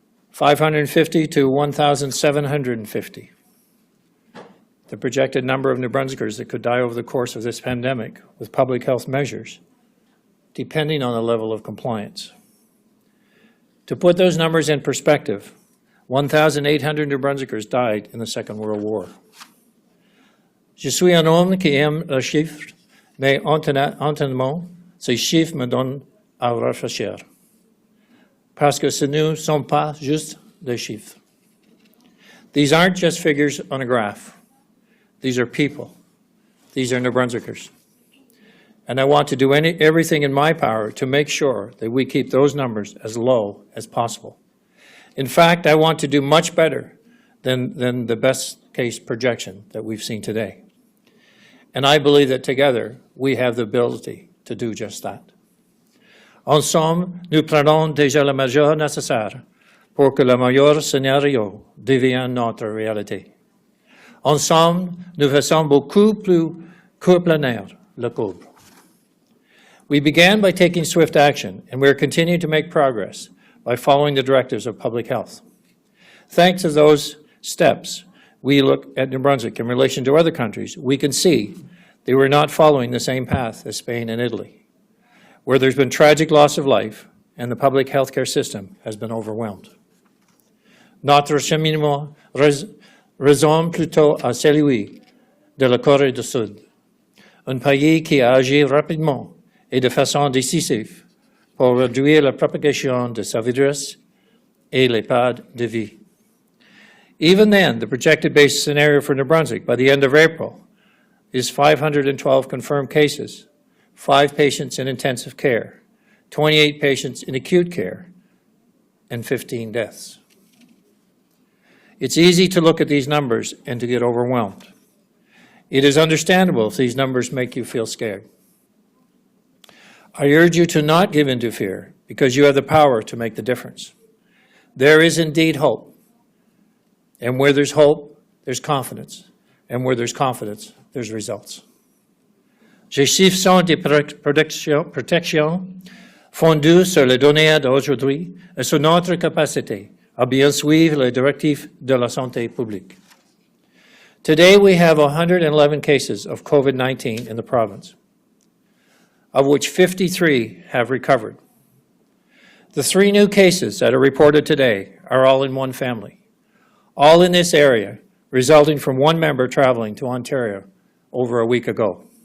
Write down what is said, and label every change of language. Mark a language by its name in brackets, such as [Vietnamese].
[English] 550 to 1,750, the projected number of New Brunswickers that could die over the course of this pandemic with public health measures, depending on the level of compliance. To put those numbers in perspective, 1,800 New Brunswickers died in the Second World War. [French] Je suis un homme qui aime les chiffres, mais honnêtement, ces chiffres me donnent à réfléchir. Parce que ce ne sont pas juste des chiffres. [English] These aren't just figures on a graph. These are people. These are New Brunswickers. And I want to do everything in my power to make sure that we keep those numbers as low as possible. In fact, I want to do much better than the best case projection that we've seen today. And I believe that together we have the ability to do just that. [French] Ensemble, nous prenons déjà la mesure nécessaire pour que le meilleur scénario devienne notre réalité. Ensemble, nous faisons beaucoup plus que planer le courbe. [English] We began by taking swift action, and we are continuing to make progress by following the directives of public health. Thanks to those steps, we look at New Brunswick in relation to other countries, we can see they were not following the same path as Spain and Italy, where there's been tragic loss of life and the public healthcare system has been overwhelmed. [French] Notre cheminement ressemble plutôt à celui de la Corée du Sud, un pays qui a agi rapidement et de façon décisive pour réduire la propagation de ce virus et les pertes de vie. [English] Even then, the projected base scenario for New Brunswick by the end of April is 512 confirmed cases, 5 patients in intensive care, 28 patients in acute care, and 15 deaths. It's easy to look at these numbers and to get overwhelmed. It is understandable if these numbers make you feel scared. I urge you to not give in to fear, because you have the power to make the difference. There is indeed hope. And where there's hope, there's confidence. And where there's confidence, there's results. [French] Ces chiffres sont des protections fondées sur les données d'aujourd'hui et sur notre capacité à bien suivre les directives de la santé publique. [English] Today we have 111 cases of COVID-19 in the province, of which 53 have recovered. The 3 new cases that are reported today are all in one family, all in this area, resulting from one member traveling to Ontario over a week ago.